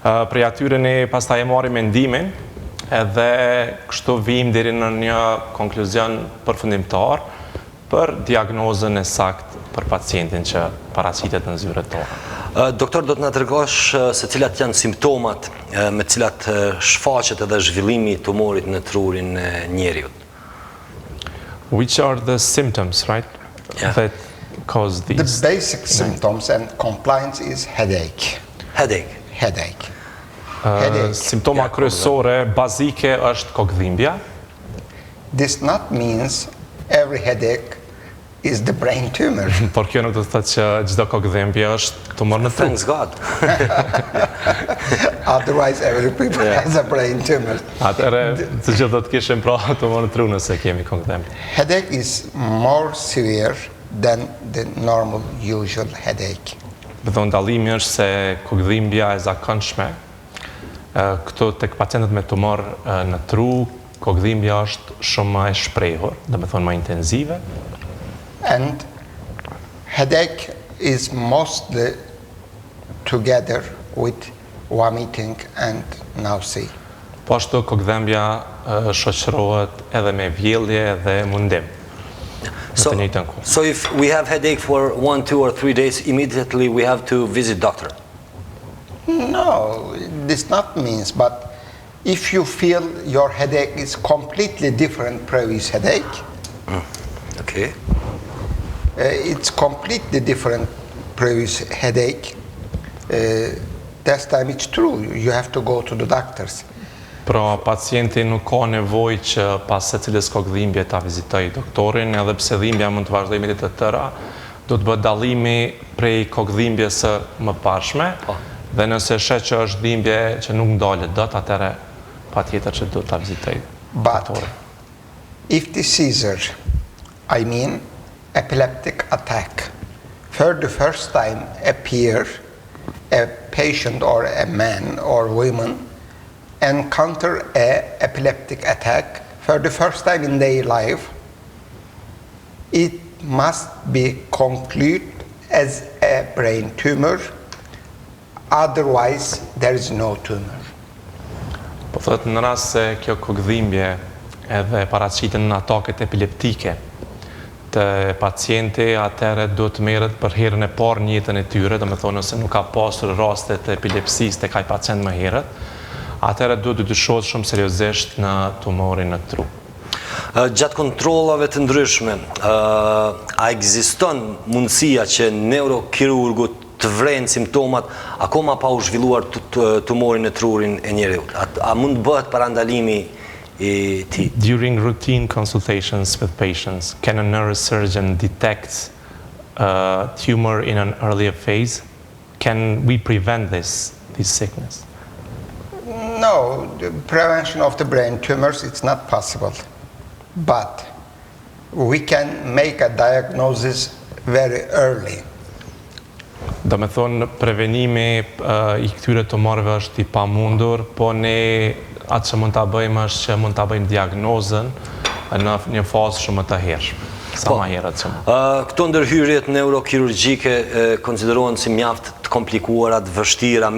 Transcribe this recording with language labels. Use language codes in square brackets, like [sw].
[sq] Prej atyre ne pastaj e marrim mendimin, edhe kështu vim deri në një konkluzion përfundimtar për diagnozën e saktë për pacientin që paraqitet në zyret tona. Doktor, do të na tregosh se cilat janë simptomat me cilat shfaqet edhe zhvillimi i tumorit në trurin e njeriut? [en] Which are the symptoms, right? Yeah. That cause these? The basic symptoms and compliance is headache. Headache. Headache. [sq] Simptoma kryesore bazike është kokëdhimbja. [en] This not means every headache is the brain tumor. [sq] Por kjo nuk do të thotë që çdo kokëdhimbje është tumor në tru. [en] Thanks God. Otherwise every people has a brain tumor. [sq] Atëherë të gjithë do të kishim pra tumor në tru nëse kemi kokëdhimbje. [en] Headache is more severe than the normal usual headache. [sq] Do ndallimi është se kokëdhimbja e zakonshme këto tek pacientët me tumor në tru, kokëdhimbja është shumë më e shprehur, do të thonë më intensive. [en] And headache is mostly together with vomiting and nausea. [sq] Po ashtu kokëdhimbja shoqërohet edhe me vjellje dhe mundim. [en] So if we have headache for 1, 2 or 3 days, immediately we have to visit doctor? No, this not means, but if you feel your headache is completely different previous headache, Okay. It's completely different previous headache, that time it's true, you have to go to the doctors. [sq] Pra pacienti nuk ka nevojë që pas secilës kokëdhimbje ta vizitoj doktorin, edhe pse dhimbja mund të vazhdojë me të tëra, do të bëhet dallimi prej kokëdhimbjes së mëparshme, dhe nëse shet që është dhimbje që nuk ndalet dot, atëherë patjetër që do ta vizitoj doktorin. [en] If the seizure, I mean epileptic attack, for the first time appear, a patient or a man or woman encounter a epileptic attack for the first time in their life, it must be concluded as a brain tumor, otherwise there is no tumor. [sq] Po thotë në rast se kjo kokëdhimbje edhe paraqiten në ataket epileptike të pacienti, atëherë do të merret për herën e parë në jetën e tyre, domethënë nëse nuk ka pasur raste të epilepsisë tek ai pacient më herët, atëherë duhet të dyshohet shumë seriozisht në tumorin në tru. Gjatë kontrollave të ndryshme, a ekziston mundësia që neurokirurgu të vrenë simptomat akoma pa u zhvilluar tumorin në trurin e njeriut? A mund bëhet parandalimi i tij? [en] During routine consultations with patients, can a neurosurgeon detect a tumor in an earlier phase? Can we prevent this sickness? No, the prevention of the brain tumors, it's not possible. But we can make a diagnosis very early. [sq] Do me thonë, prevenimi i këtyre tumorëve është i pamundur, po ne atë që mund të bëjmë është që mund të bëjmë diagnozën në një fazë shumë të hershme. Sa ma herët që mund. Këto ndërhyrjet neurokirurgjike konsiderohen si mjaft të komplikuara, të vështira.